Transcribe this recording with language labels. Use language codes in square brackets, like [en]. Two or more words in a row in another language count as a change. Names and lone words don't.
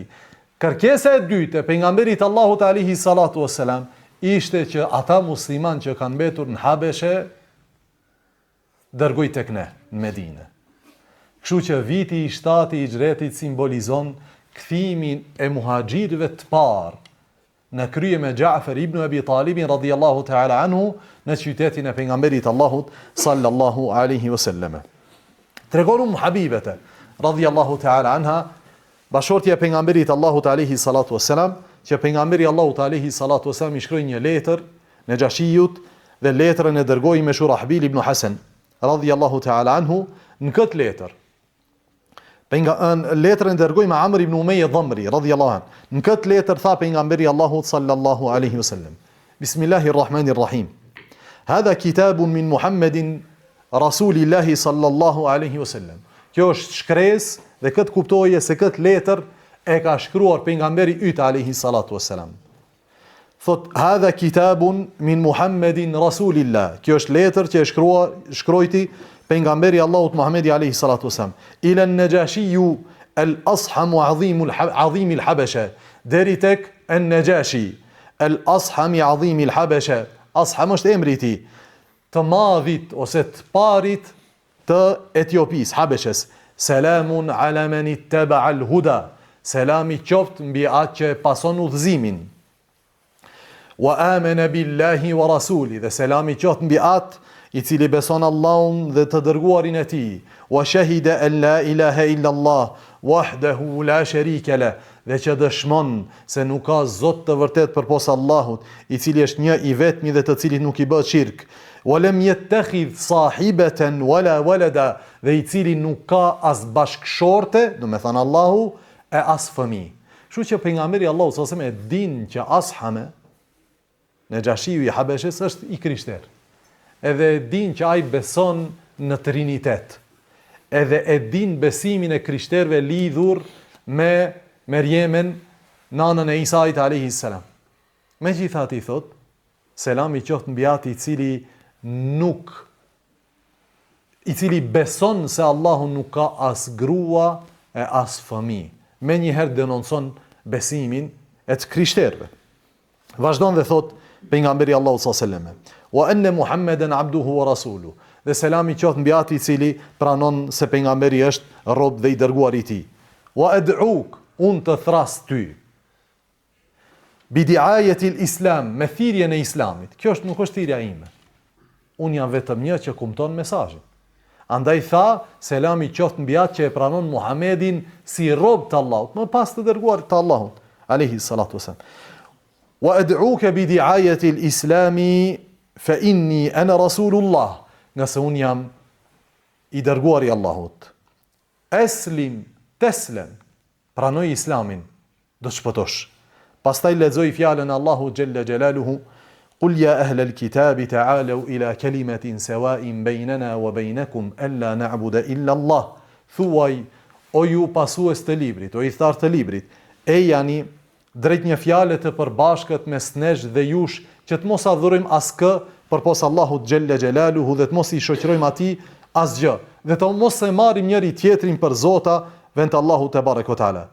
[sq] Kërkesa e dytë e pejgamberit Allahut [ar] عليه الصلاة والسلام [sq] ishte që ata musliman që kanë mbetur në Habeshe dërgoj tek ne në Medinë. Kështu që viti i 7 i Hijretit simbolizon kthimin e muhaxhirëve të parë në krye me Ja'far ibn Abi Talibin [ar] رضي الله تعالى عنه [sq] në qytetin e pejgamberit Allahut [ar] صلى الله عليه وسلم. [sq] Tregon Habibete [ar] رضي الله تعالى عنها [sq] bashortja e pejgamberit Allahut [ar] عليه الصلاة والسلام [sq] që pejgamberi Allahut [ar] عليه الصلاة والسلام [sq] i shkroi një letër Najashijut dhe letrën e dërgoi me Shurahbil ibn Hasan [ar] رضي الله تعالى عنه. [sq] Në këtë letër letrën e dërgoi me Amr ibn Umayya Dhamri [ar] رضي الله عنه. [sq] Në këtë letër tha pejgamberi Allahut [ar] صلى الله عليه وسلم: [sq] Bismillahirrahmanirrahim. [ar] هذا كتاب من محمد رسول الله صلى الله عليه وسلم. [sq] Kjo është shkresë dhe këtë kuptoje se këtë letër e ka shkruar pejgamberi yt [ar] عليه الصلاة والسلام. Thot هذا كتاب من محمد رسول الله. [sq] Kjo është letër që e shkrojti pejgamberi Allahut Muhammedi [ar] عليه الصلاة والسلام إلى النجاشي الأصحم عظيم الحبشة. [sq] Deri tek [ar] النجاشي الأصحم عظيم الحبشة. [sq] Asham është emri i tij, të madhit ose të parit të Etiopis, Habeshes. [ar] سلام على من اتبع الهدى. [sq] Selami qoftë mbi atë që pason udhëzimin. [ar] وآمن بالله ورسوله. [sq] Dhe selami qoftë mbi atë i cili beson Allahun dhe të dërguarin e tij. [ar] وشهد أن لا إله إلا الله وحده لا شريك له. [sq] Dhe që dëshmon se nuk ka Zot të vërtet përposa Allahut, i cili është një i vetmi dhe të cilit nuk i bëhet shirk. [ar] ولم يتخذ صاحبة ولا ولدا. [sq] Dhe i cili nuk ka as bashkëshorte, do me thënë Allahu, e as fëmijë. Kështu që pejgamberi Allahu [ar] صلى الله عليه وسلم [sq] e din që Ashame Najashiu i Habeshes është i krishter. Edhe e din që ai beson në Trinitet. Edhe e din besimin e krishterëve lidhur me Merjemen, nanën e Isait [ar] عليه السلام. [sq] Megjithatë i thot, selami qoftë mbi atë i cili beson se Allahu nuk ka as grua e as fëmijë. Me njëherë denonson besimin e të krishterëve. Vazhdon dhe thot pejgamberi Allahu [ar] صلى الله عليه وسلم وأن محمدا عبده ورسوله. [sq] Dhe selami qoftë mbi atë i cili pranon se pejgamberi është rob dhe i dërguar i tij. [ar] وأدعوك, [sq] unë të thras ty. [ar] بدعاية الإسلام, [sq] me thirrjen e Islamit. Kjo nuk është thirrja ime. Unë jam vetëm një që kumton mesazhin. Andaj tha, selami qoftë mbi atë që e pranon Muhamedin si rob të Allahut, më pas të dërguar të Allahut, [ar] عليه الصلاة والسلام. وأدعوك بدعاية الإسلام فإني أنا رسول الله. [sq] Nëse unë jam i dërguar i Allahut. [ar] أسلم تسلم, [sq] pranoj Islamin, do të shpëtosh. Pastaj lexoj fjalën Allahu [ar] جل جلاله: قل يا أهل الكتاب تعالوا إلى كلمة سواء بيننا وبينكم ألا نعبد إلا الله. [sq] Thuaj, o ju pasues të librit, o i thartë të librit, e jani drejt një fjale të përbashkët mes nesh dhe jush, që të mos adhurojmë askë përpos Allahut [ar] جل جلاله [sq] dhe të mos i shoqërojmë atij asgjë, dhe të mos e marrim njëri tjetrin për zota vend Allahu [ar] تبارك وتعالى.